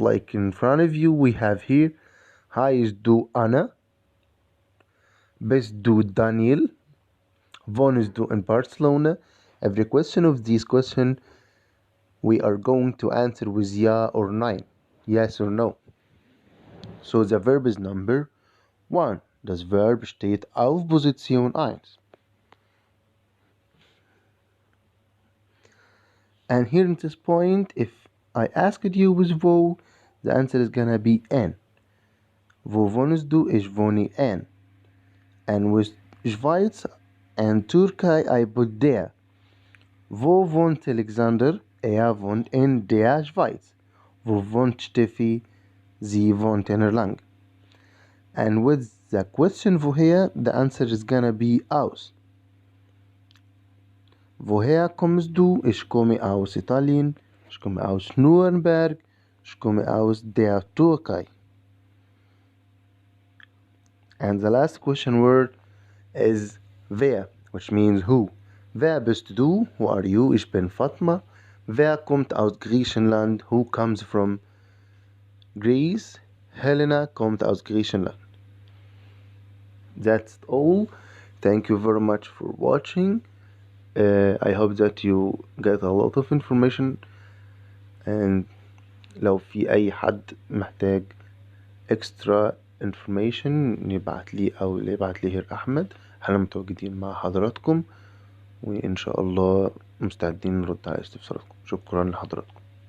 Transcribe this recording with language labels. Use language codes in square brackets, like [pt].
[en] Like in front of you, we have here [de] heißt du Anna, bist du Daniel, wohnst du in Barcelona. [en] Every question of these questions we are going to answer with [de] ja [en] or [de] nein, [en] yes or no. So the verb is number 1. [de] Das Verb steht auf Position 1. [en] And here in this point, if I asked you with wo, the answer is gonna be n. [de] Wo wohnst du? Ich wohne in. [en] And with Schweiz and Türkei, I put der. [de] Wo wohnt Alexander? Wohnt in der Schweiz. Wo wohnt Steffi? Sie wohnt in Erlangen. [en] And with the question woher, the answer is gonna be aus. [de] Woher kommst du? Ich komme aus Italien. Ich komme aus Nürnberg. Ich komme aus der Türkei. [en] And the last question word is wer, which means who. [de] Wer bist du? [en] Who are you? [de] Ich bin Fatma. Wer kommt aus Griechenland? [en] Who comes from Greece? [de] Helena kommt aus Griechenland. [en] That's all. Thank you very much for watching. I hope that you get a lot of information, and [ar] لو في أي حد محتاج [en] extra [ar] information يبعت لي أو اللي يبعت لي هير أحمد. احنا متواجدين مع حضراتكم، وإن شاء الله مستعدين نرد على استفساراتكم. شكرا لحضراتكم.